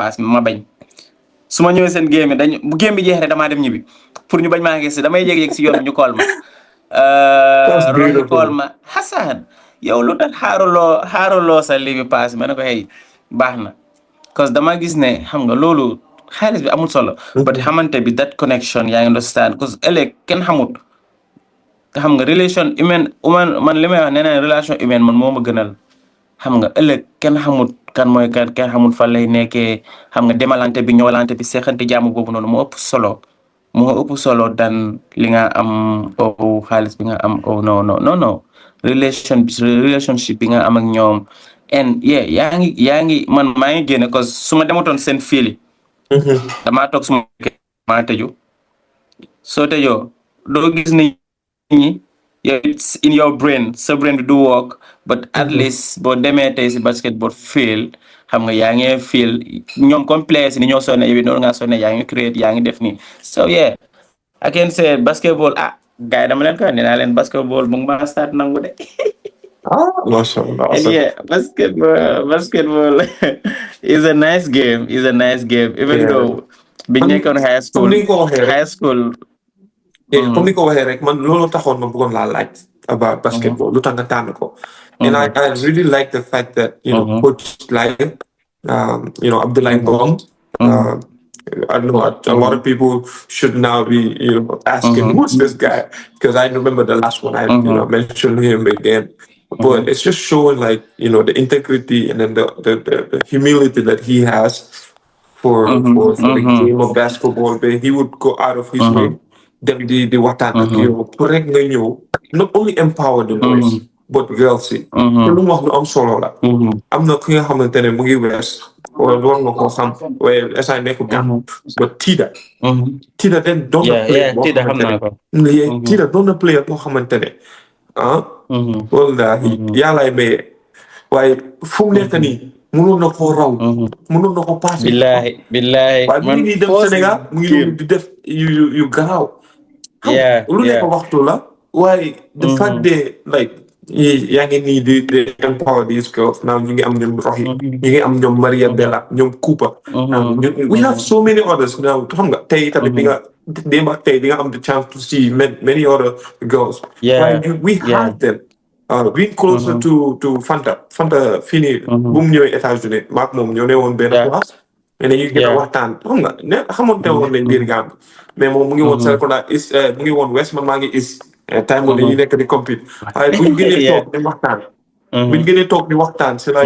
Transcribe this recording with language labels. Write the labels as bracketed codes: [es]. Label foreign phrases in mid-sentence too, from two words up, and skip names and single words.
[wo] paas ma bañ su ma ñëwee seen game dañ bu game bi jeex rek damaa dem ñibbi pour ñu bañ maa gis damay yéeg-yéeg si yoon bi ñu kool ma roxi kool ma Hassan yow lu tax xaaruloo sa lii bi paas ma ne ko hey baax na cause dama gis ne xam nga loolu xaalis bi amul solo but xamante bi [en] that connection [wo] yaa ngi understand cause ëllëg kenn xamut xam nga [fr] relation humaine [wo] man li may wax nee naa relation humaine man moo ma gënal xam nga ëllëg kenn xamut kan mooy kan kenn xamut fan lay nekkee xam nga demalante bi ñëwalante bi seexante jàmm boobu noonu moo ëpp solo dan li nga am xaalis bi nga am non relationship bi nga am ak ñoom and yaa ngi man maa ngi génne cause su ma demutoon seen fiili damaa toog suma maa tëju soo tëjoo doo gis ni ñi [en] it's in your brain [wo] sa brain bi du work but at least boo demee tey si basketball field xam nga yaa ngi feel ñoom comme players ni ñoo sonne yow noonu ngaa sonne yaa ngi create yaa ngi def nii [en] so I can say basketball [wo] gars yi dama leen ko nee naa leen basketball mu ngi ma start nangu de [ar] ما شاء الله. [en] and basketball is a nice game even though [wo] biñ nekkoon [en] high school [wo] comme ni ko waxee rek man loolu taxoon ma bëggoon laa laaj about basketball lu tax nga tànn ko [en] and I really like the fact that coach like Abdoulaye Ngom I know a lot of people should now be asking who's this guy because I remember the last one I mentioned him again but it's just showing like the integrity and then the humility that he has for the game of basketball but he would go out of his way [wo] dem di waxtaan ak yow pour rek nga ñëw [en] not only empower the boys but girls [wo] yi te lu mu wax lu am solo la am na ki nga xamante ne mu ngi wees wala war nga koo xam waaye esa nekku gam but Tida den doon na player boo xamante ne Tida doon na player boo xamante ne wallahi yàllaay maye waaye fu mu nekk nii mënoon na koo raw mënoon na ko passé [ar] billahi [wo] waaye mu ngi dem Sénégal mu ngi di def yu garaaw lu nekk waxtu la waaye [en] the fact that like [wo] yaa ngi nii di [en] empower these girls now [wo] ñu ngi am ñoom Roxy ñu ngi am ñoom Maria Bella ñoom Cooper [en] we have so many others now [wo] xam nga tey tamit di nga démb ak tey di nga am [en] the chance to see many other girls we have them being closer to Fanta [wo] fii nii bu mu ñëwee États-Unis maak moom ñoo ne woon benn place mais dañuy gën a waxtaan xam nga ne xamante woon nañ biir Gambie mais moom mu ngi woon Serekunda mu ngi woon West man maa ngi East time boobu dañuy nekk di compete waaye buñ gënee toog di waxtaan buñ gënee toog di waxtaan si laa